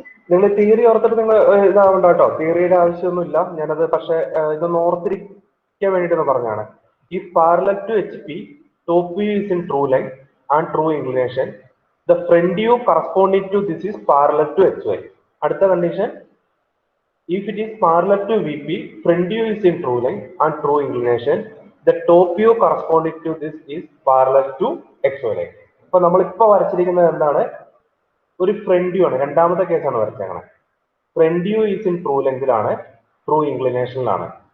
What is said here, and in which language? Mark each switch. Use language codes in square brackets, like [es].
[ml] നിങ്ങൾ തിയറി ഓർത്തിട്ട് നിങ്ങൾ ഇതാവണ്ട കേട്ടോ, തിയറിയുടെ ആവശ്യമൊന്നുമില്ല. ഞാനത് പക്ഷെ ഇതൊന്ന് ഓർത്തിരിക്കാൻ വേണ്ടിയിട്ട് പറഞ്ഞാണ്. [en] ഈ parallel to H P top view is in true length and true inclination. The front view corresponding to this is parallel to H Y. [ml] അടുത്ത condition, [en] if it is parallel to VP, front view is in true length and true inclination. The top view corresponding to this is parallel to XY line. [ml] അപ്പൊ നമ്മളിപ്പോ വരച്ചിരിക്കുന്നത് എന്താണ്? ഒരു front view ആണ്. രണ്ടാമത്തെ കേസാണ് വരച്ചേക്കുന്നത്. [en] front view is in true ലെങ്തിലാണ്, [ml] true ഇൻക്ലിനേഷനിലാണ്.